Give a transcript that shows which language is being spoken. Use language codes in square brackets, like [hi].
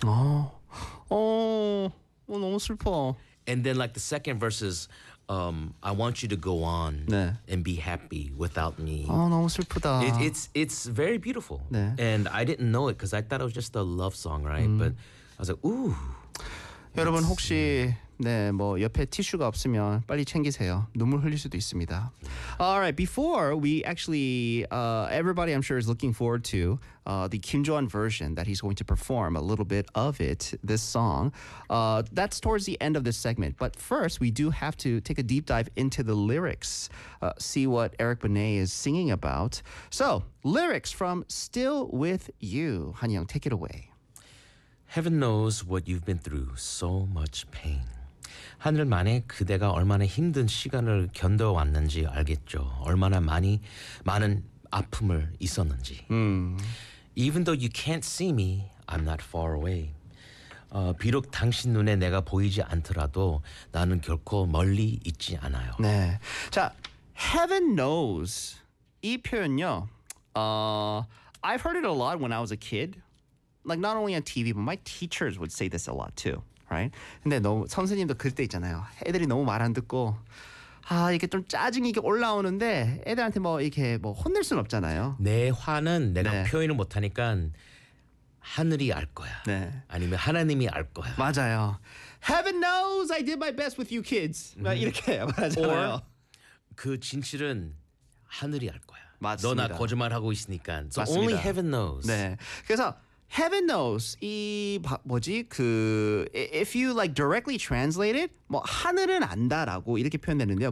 [ko] Oh. Oh. 너무 슬퍼. [en] And then like the second verse is, I want you to go on and be happy without me. [ko] Oh, 너무 슬프다. [en] It's very beautiful. And I didn't know it because I thought it was just a love song, right? But I was like, ooh. [ko] 여러분 혹시 네, 뭐 옆에 티슈가 없으면 빨리 챙기세요. 눈물 흘릴 수도 있습니다. [en] All right, before we actually, everybody I'm sure is looking forward to the Kim Joon version that he's going to perform, a little bit of it, this song. That's towards the end of this segment. But first, we do have to take a deep dive into the lyrics, see what Eric Benet is singing about. So, lyrics from Still With You. Han Young, take it away. Heaven knows what you've been through, so much pain. [ko] 하늘만에 그대가 얼마나 힘든 시간을 견뎌왔는지 알겠죠. 얼마나 많은 아픔을 있었는지. [en] Even though you can't see me, I'm not far away. [ko] 비록 당신 눈에 내가 보이지 않더라도 나는 결코 멀리 있지 않아요. 네. 자, heaven knows. 이 표현요. [en] I've heard it a lot when I was a kid. Like not only on TV, but my teachers would say this a lot too. Right? [ko] 근데 너무 선생님도 그럴 때 있잖아요. 애들이 너무 말 안 듣고 아 이게 좀 짜증이 이게 올라오는데 애들한테 뭐 이렇게 뭐 혼낼 순 없잖아요. 내 화는 내가 네. 표현을 못하니까 하늘이 알 거야. 네. 아니면 하나님이 알 거야. 맞아요. [en] Heaven knows I did my best with you kids. [ko] 이렇게 맞아요. [en] Or [ko] 그 진실은 하늘이 알 거야. 맞습니다. 너나 거짓말하고 있으니까. [en] So [ko] 맞습니다. [en] Only heaven knows. [ko] 네. 그래서 Heaven knows. 이 뭐지 그 [en] if you like directly translate it, [ko] 뭐 하늘은 안다라고 이렇게 표현되는데요.